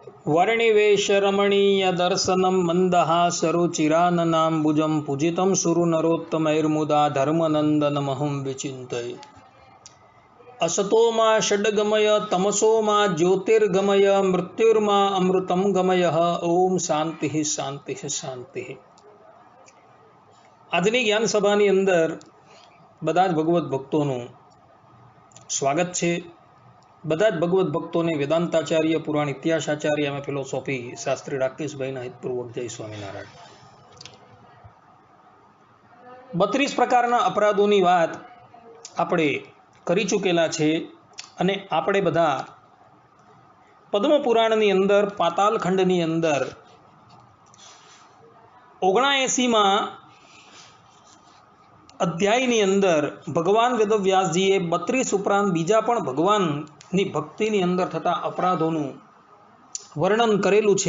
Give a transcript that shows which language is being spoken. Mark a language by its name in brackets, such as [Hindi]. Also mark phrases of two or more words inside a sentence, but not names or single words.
[Sanskrit] वर्णिवेशरमणीय दर्शनं मन्दहासरुचिराननाम्बुजं पूजितं सुरनरोत्तमैर्मुदा धर्मनन्दनमहं विचिन्तये। असतो मा षड्गमय तमसो मा ज्योतिर्गमय मृत्युर्मा अमृतं गमय। ओम शांति शांति शांति। [Gujarati] આજની જ્ઞાન સભાની અંદર બધા જ ભગવત ભક્તોનું સ્વાગત છે। બધા જ ભગવત ભક્તોને વેદાંતાચાર્ય પુરાણ ઇતિહાસાચાર્ય અને ફિલોસોફી શાસ્ત્રી રાકેશભાઈના હિતપૂર્વક જય સ્વામિનારાયણ। 32 પ્રકારના અપરાધોની વાત આપણે કરી ચૂકેલા છે અને આપણે બધા પદ્મ પુરાણની અંદર પાતાલખંડની અંદર 79માં અધ્યાયની અંદર ભગવાન વેદવ્યાસજીએ 32 ઉપરાંત બીજા પણ ભગવાનની ભક્તિની અંદર થતા અપરાધોનું વર્ણન કરેલું છે।